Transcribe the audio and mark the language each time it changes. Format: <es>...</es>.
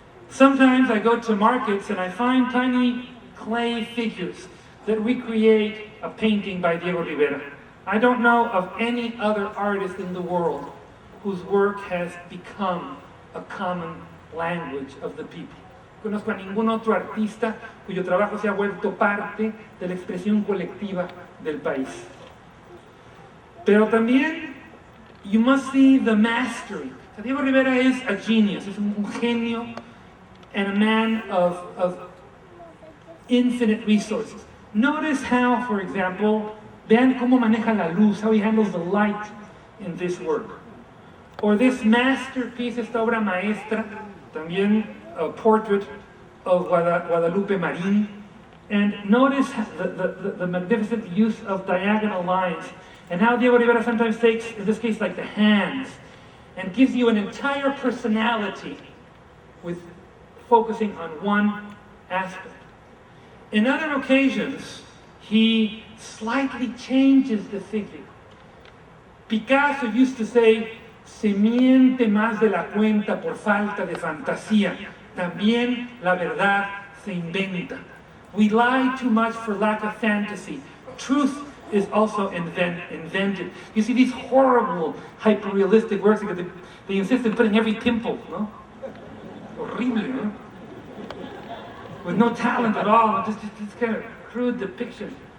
<en>Sometimes I go to markets and I find tiny clay figures that recreate a painting by Diego Rivera. I don't know of any other artist in the world whose work has become a common language of the people.</en> <es>Conozco a ningún otro artista cuyo trabajo se ha vuelto parte de la expresión colectiva del país. Pero también,</es> <en>you must see the mastery. Diego Rivera is a genius,</en> <es>es un genio,</es> <en>and a man of infinite resources. Notice how, for example,</en> <es>vean cómo maneja la luz,</es> <en>how he handles the light in this work. Or this masterpiece,</en> <es>esta obra maestra, también</es> <en>a portrait of Guadalupe Marín. And notice the magnificent use of diagonal lines, and how Diego Rivera sometimes takes, in this case, like the hands, and gives you an entire personality with focusing on one aspect. In other occasions, he slightly changes the figure. Picasso used to say,</en> <es>se miente más de la cuenta por falta de fantasía. También la verdad se inventa.</es> <en>We lie too much for lack of fantasy. Truth is also invented. You see these horrible, hyper-realistic works, they insist on putting every pimple, no? Horrible, no? With no talent at all, just kind of crude depiction.</en>